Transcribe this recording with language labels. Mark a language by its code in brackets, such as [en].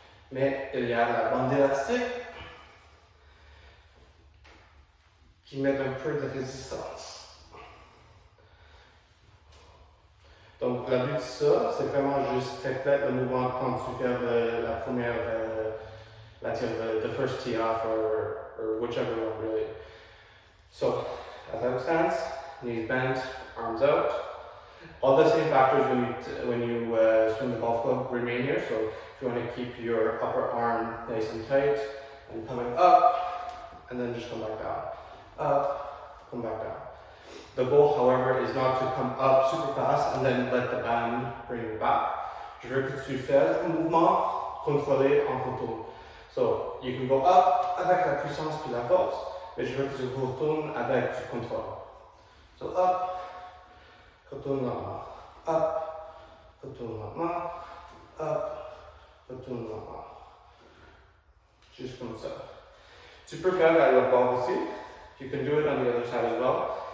[fr] Mais il y a la bande élastique qui met un peu de résistance. Donc, le but de ça, c'est vraiment juste répéter le mouvement quand tu fais la première, [en] the first tee off or whichever one really. So, athletic stance, knees bent, arms out. All the same factors when you swing the golf club remain here. So, if you want to keep your upper arm nice and tight and coming up, and then just come back down. Up, come back down. The goal, however, is not to come up super fast and then let the band bring you back. [fr] Je veux que tu fasses un mouvement contrôlé en retour. [en] So, you can go up [fr] avec la puissance et la force, mais je veux que tu retournes avec du contrôle. So, up, retourne lentement, up, retourne lentement, up, retourne lentement. Juste comme ça. Tu peux faire à l'autre bord aussi. [en] You can do it on the other side as well.